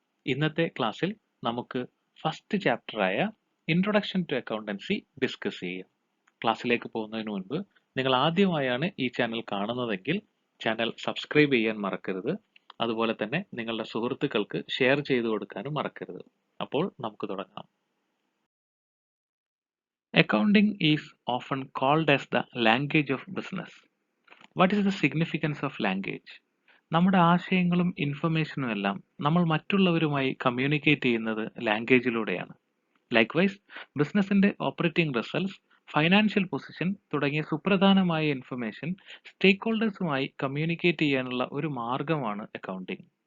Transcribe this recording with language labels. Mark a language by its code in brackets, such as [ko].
[ml] ഇന്നത്തെ ക്ലാസ്സിൽ നമുക്ക് first ചാപ്റ്ററായ introduction two accountancy discuss ചെയ്യാം. ക്ലാസ്സിലേക്ക് പോകുന്നതിന് മുൻപ് നിങ്ങൾ ആദ്യമായാണ് ഈ ചാനൽ കാണുന്നതെങ്കിൽ ചാനൽ സബ്സ്ക്രൈബ് ചെയ്യാൻ മറക്കരുത്. അതുപോലെ തന്നെ നിങ്ങളുടെ സുഹൃത്തുക്കൾക്ക് ഷെയർ ചെയ്തു കൊടുക്കാനും മറക്കരുത്. അപ്പോൾ നമുക്ക് തുടങ്ങാം. [en] Accounting is often called as the language of business. What is the significance of language? [ml] നമ്മുടെ ആശയങ്ങളും ഇൻഫർമേഷനും എല്ലാം നമ്മൾ മറ്റുള്ളവരുമായി കമ്മ്യൂണിക്കേറ്റ് ചെയ്യുന്നത് ലാംഗ്വേജിലൂടെയാണ്. ലൈക്ക്വൈസ്, ബിസിനസിന്റെ ഓപ്പറേറ്റിംഗ് റിസൾട്ട്സ്, ഫൈനാൻഷ്യൽ പൊസിഷൻ തുടങ്ങിയ സുപ്രധാനമായ ഇൻഫർമേഷൻ സ്റ്റേക്ക് ഹോൾഡേഴ്സുമായി കമ്മ്യൂണിക്കേറ്റ് ചെയ്യാനുള്ള ഒരു മാർഗമാണ് അക്കൗണ്ടിംഗ്.